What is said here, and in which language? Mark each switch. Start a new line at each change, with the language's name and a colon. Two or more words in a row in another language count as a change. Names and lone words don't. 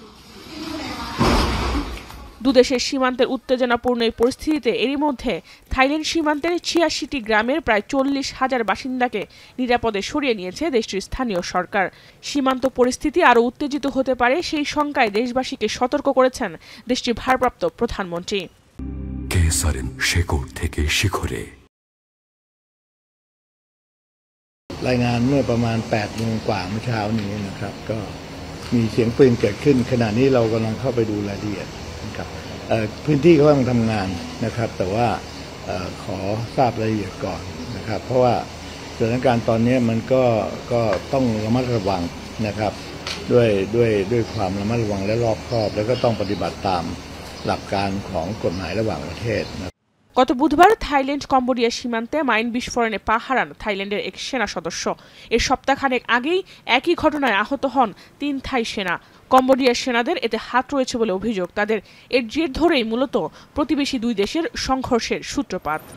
Bangla: দুদেশের সীমান্তের উত্তেজনাপূর্ণ এই পরিস্থিতিতে এরই মধ্যে থাইল্যান্ড সীমান্তের 86টি গ্রামের প্রায় 40,000 বাসিন্দাকে নিরাপদে সরিয়ে নিয়েছে দেশটির স্থানীয় সরকার। সীমান্ত পরিস্থিতি আরও উত্তেজিত হতে পারে সেই শঙ্কায় দেশবাসীকে সতর্ক করেছেন দেশটির ভারপ্রাপ্ত প্রধানমন্ত্রী। থেকে শিখরে
Thai: รายงานเมื่อประมาณ 8 โมงกว่าเมื่อเช้านี้นะครับก็มีเสียงปืนเกิดขึ้นขณะนี้เรากำลังเข้าไปดูรายละเอียดนะครับพื้นที่เขากำลังทำงานนะครับแต่ว่าขอทราบรายละเอียดก่อนนะครับเพราะว่าสถานการณ์ตอนนี้มันก็ต้องระมัดระวังนะครับด้วยความระมัดระวังและรอบคอบแล้วก็ต้องปฏิบัติตามหลักการของกฎหมายระหว่างประเทศนะ
Bangla: গত বুধবার থাইল্যান্ড কম্বোডিয়া সীমান্তে মাইন বিস্ফোরণে পা হারান থাইল্যান্ডের এক সেনা সদস্য। এর সপ্তাহখানেক আগেই একই ঘটনায় আহত হন 3 থাই সেনা। কম্বোডিয়ার সেনাদের এতে হাত রয়েছে বলে অভিযোগ তাদের। এর জের ধরেই মূলত প্রতিবেশী 2 দেশের সংঘর্ষের সূত্রপাত।